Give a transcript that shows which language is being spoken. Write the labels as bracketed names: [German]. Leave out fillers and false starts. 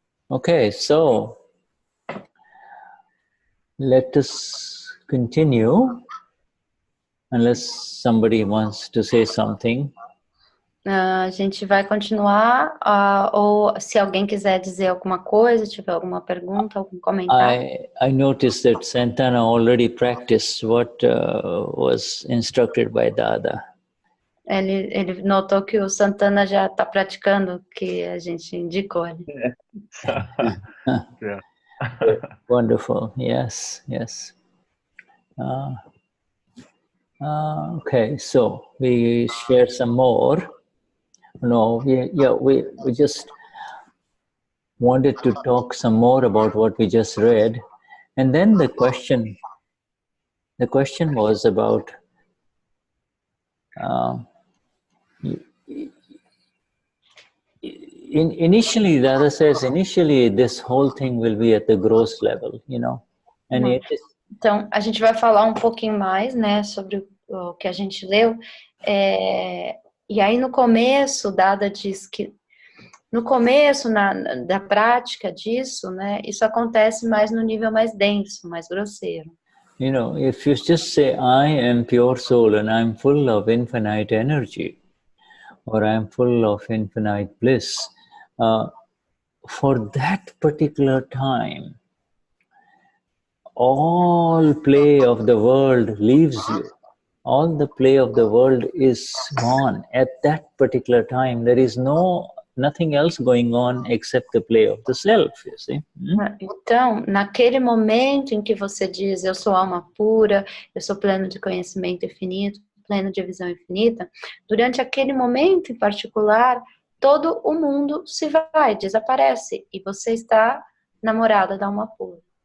[English] Okay, so let us continue, unless somebody wants to say something. [Portuguese] A gente vai continuar, ou se alguém quiser dizer alguma coisa, tiver alguma pergunta, algum comentário. [English] I noticed that Santana already practiced what was instructed by Dada. [Portuguese] Ele notou que o Santana já está praticando o que a gente indicou ali. [English] Wonderful. Yes. Okay, so we share some more. No, we just wanted to talk some more about what we just read, and then the question was about initially, Dada says, initially this whole thing will be at the gross level, And it is, [Portuguese] então, a gente vai falar um pouquinho mais, né, sobre o que a gente leu. E aí, no começo, Dada diz que, no começo da prática disso, né, isso acontece mais no nível mais denso, mais grosseiro. [English] you know, if you just say, I am pure soul and I'm full of infinite energy, or I'm full of infinite bliss, for that particular time, all play of the world leaves you. All the play of the world is gone at that particular time. There is nothing else going on except the play of the self, you see. [Portuguese] Então, naquele momento em que você diz, eu sou alma pura, eu sou pleno de conhecimento infinito, pleno de visão infinita, durante aquele momento em particular, todo o mundo se vai, desaparece, e você está namorada da alma pura.